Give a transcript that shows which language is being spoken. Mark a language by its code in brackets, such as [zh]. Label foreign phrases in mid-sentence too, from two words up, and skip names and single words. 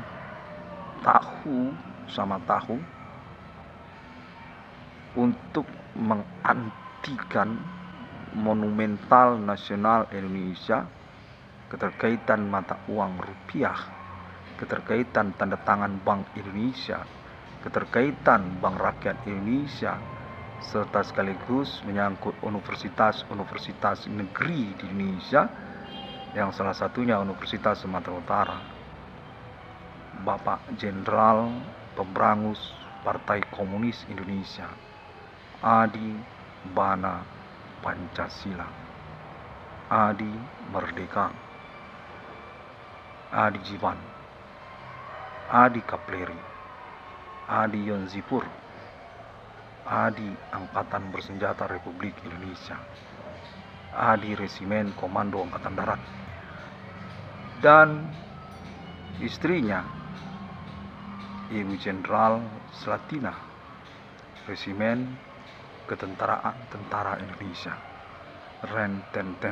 [id] tahu sama tahu untuk mengantikan monumental nasional Indonesia, keterkaitan mata uang rupiah, keterkaitan tanda tangan Bank Indonesia, keterkaitan Bank Rakyat Indonesia, serta sekaligus menyangkut universitas-universitas negeri di Indonesia, yang salah satunya Universitas Sumatera Utara. Bapak Jenderal Pemberangus Partai Komunis Indonesia, Adi Bana Pancasila, Adi Merdeka, Adi Jiwan, Adi Kapleri, Adi Yonzipur, Adi Angkatan Bersenjata Republik Indonesia, Adi Resimen Komando Angkatan Darat, dan istrinya Ibu Jenderal Slatina, Resimen Ketentaraan Tentara Indonesia, Rententen.